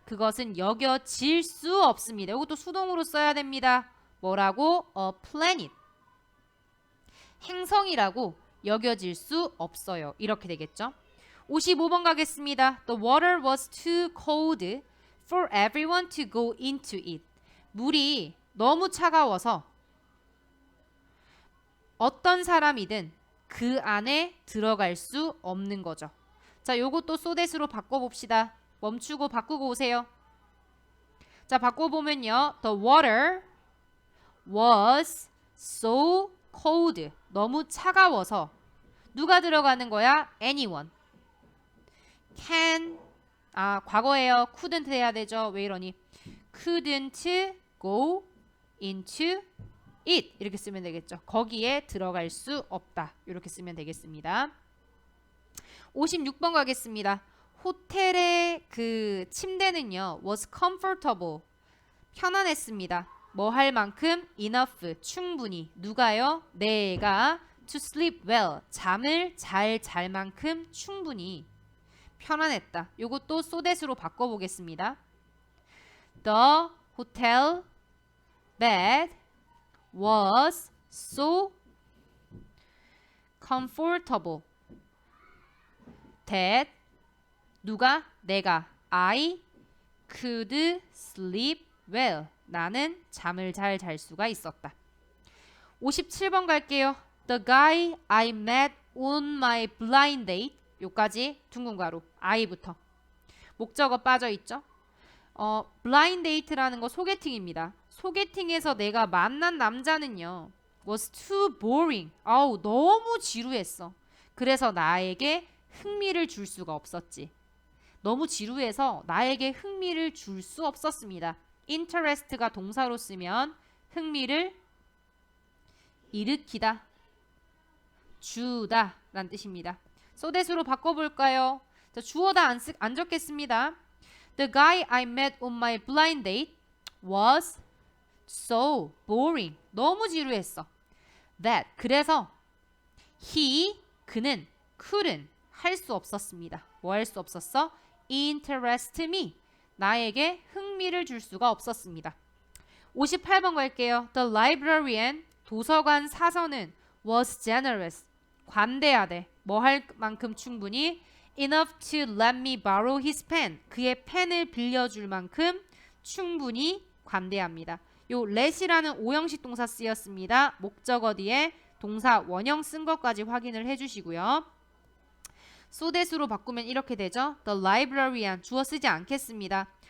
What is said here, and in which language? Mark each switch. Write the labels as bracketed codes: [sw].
[ko] 그것은 여겨질 수 없습니다. 이것도 수동으로 써야 됩니다. 뭐라고? [en] A planet. [ko] 행성이라고 여겨질 수 없어요. 이렇게 되겠죠. 55번 가겠습니다. [en] The water was too cold for everyone to go into it. [ko] 물이 너무 차가워서 어떤 사람이든 그 안에 들어갈 수 없는 거죠. 자, 요것도 소댓으로 바꿔봅시다. 멈추고 바꾸고 오세요. 자, 바꿔보면요. [en] The water was so cold. [ko] 너무 차가워서 누가 들어가는 거야? [en] anyone. can [ko] 과거예요. couldn't 해야 되죠. 왜 이러니? [en] couldn't go into it. [ko] 이렇게 쓰면 되겠죠. 거기에 들어갈 수 없다. 이렇게 쓰면 되겠습니다. 56번 가겠습니다. 호텔의 그 침대는요. [en] was comfortable. [ko] 편안했습니다. 뭐 할 만큼? enough. 충분히. 누가요? 내가 [en] to sleep well. [ko] 잠을 잘 잘 만큼 충분히 편안했다. 요것도 소댓으로 바꿔보겠습니다. [en] The hotel bed was so comfortable that [ko] 누가? 내가 [en] I could sleep well. [ko] 나는 잠을 잘 잘 수가 있었다. 57번 갈게요. [en] The guy I met on my blind date. [ko] 요까지 둥근 가로 I부터. 목적어 빠져있죠. blind date라는 거 소개팅입니다. 소개팅에서 내가 만난 남자는요. [en] was too boring. [ko] 아우 너무 지루했어. 그래서 나에게 흥미를 줄 수가 없었지. 너무 지루해서 나에게 흥미를 줄 수 없었습니다. interest가 동사로 쓰면 흥미를 일으키다, 주다 라는 뜻입니다. 소댓으로 바꿔볼까요? 자, 주어 다 안 적겠습니다. [en] The guy I met on my blind date was so boring. [ko] 너무 지루했어. That 그래서 그는 couldn't 할 수 없었습니다. 뭐 할 수 없었어? [en] interest me. [ko] 나에게 흥미를 줄 수가 없었습니다. 58번 갈게요. [en] The librarian [ko] 도서관 사서는 [en] was generous. [ko] 관대하대. 뭐 할 만큼 충분히 [en] enough to let me borrow his pen. [ko] 그의 펜을 빌려줄 만큼 충분히 관대합니다. 요 let이라는 오형식 동사 쓰였습니다. 목적어 뒤에 동사 원형 쓴 것까지 확인을 해주시고요. 소댓으로 바꾸면 이렇게 되죠. [en] The librarian [ko] 주어 쓰지 않겠습니다.